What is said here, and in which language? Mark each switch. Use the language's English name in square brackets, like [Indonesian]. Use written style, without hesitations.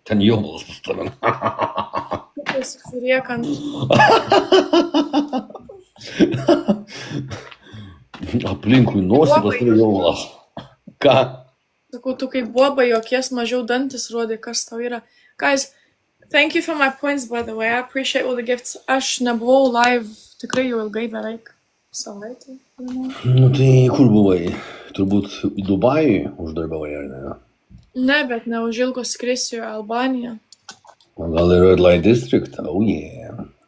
[Lithuanian] Ten jovalas pas tave. Kaip pasižiūrėk ant... Aplinkui nosį pas tave jovalas. Ką? Sakau, tu kaip boba jokies mažiau dantis rodai, kas tau yra. [English] Guys, thank you for my points, by the way. I appreciate all the gifts. [Lithuanian] Aš nebuvau live tikrai jau ilgai, beveik savaitę. Nu tai kur buvai? Turbūt į Dubajį uždarbavai, ar ne? Ne, bet neužilgo skrisiu į Albaniją. O gal į Red Light District? [English] Oh yeah.